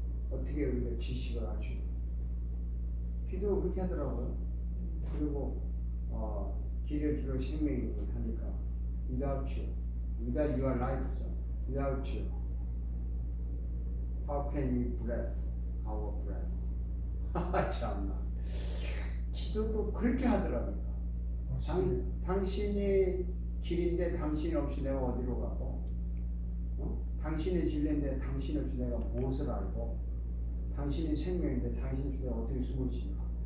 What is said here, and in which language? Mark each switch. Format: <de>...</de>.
<ko>어떻게 우리가 지식을 알 수 있어? 기도 그렇게 하더라고요. 그리고 길이요 진리요 생명이 하니까</ko> <en>without you, without your life</en> <ko>죠.</ko> <en>without you, how can we breathe our breath?</en> <ko>참나. 기도도 그렇게 하더라고요. 당신이 길인데 당신이 없이 내가 어디로 가고, 당신이 진리인데 당신 없이 내가 무엇을 알고, 당신이 생명인데 당신 없이 내가 어떻게 숨을 쉬나.</ko>